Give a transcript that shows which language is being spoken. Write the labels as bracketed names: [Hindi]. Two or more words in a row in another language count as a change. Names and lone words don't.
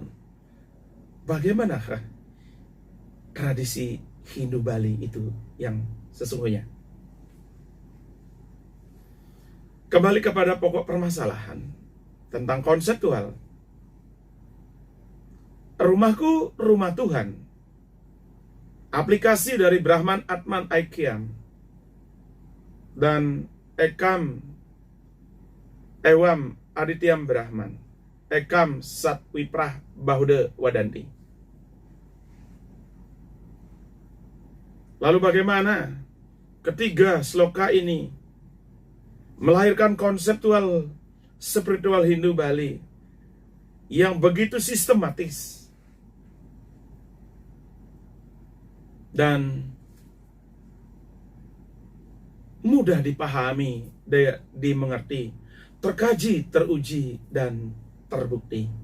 [Indonesian] Bagaimanakah tradisi Hindu Bali itu yang sesungguhnya? Kembali kepada pokok permasalahan tentang konseptual. Rumahku, rumah Tuhan. Aplikasi dari [Sanskrit] Brahman Atman Aikyam dan Ekam Ewam Adityam Brahman. Ekam Sat Wiprah Bahuda Wadanti. [Indonesian] Lalu bagaimana ketiga sloka ini melahirkan konseptual spiritual Hindu Bali yang begitu sistematis dan mudah dipahami, dimengerti, terkaji, teruji, dan terbukti.